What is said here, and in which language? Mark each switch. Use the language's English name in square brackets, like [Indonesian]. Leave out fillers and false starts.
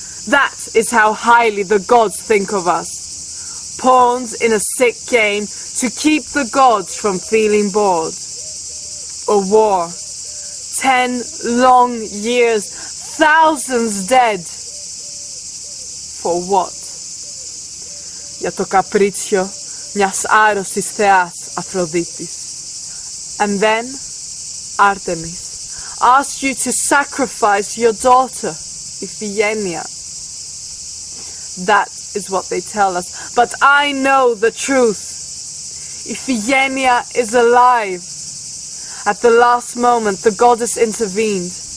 [English] That is how highly the gods think of us. Pawns in a sick game to keep the gods from feeling bored. A war. 10 long years, thousands dead. For what? [Greek] Για το καπρίτσιο μιας άρρωστης θεάς Αφροδίτης. [English] And then Artemis asked you to sacrifice your daughter, Iphigenia. That is what they tell us, but I know the truth. Iphigenia is alive. At the last moment, the goddess intervened.